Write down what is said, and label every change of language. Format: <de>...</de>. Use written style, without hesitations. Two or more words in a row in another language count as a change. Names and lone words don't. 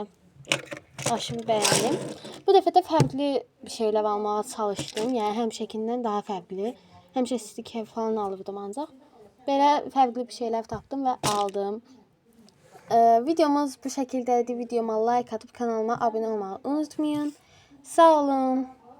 <az>Aşırı bəyəndim. Bu dəfə də fərqli bir şeylər almağa çalışdım. Yəni həmişəkindən daha fərqli. Həmişə sticker falan alırdım ancaq. Belə fərqli bir şeylər tapdım və aldım. Videomuz bu şəkildədir.</az> <tr>Videoma like atıp kanalıma abone olmayı unutmayın. Sağ olun.</tr>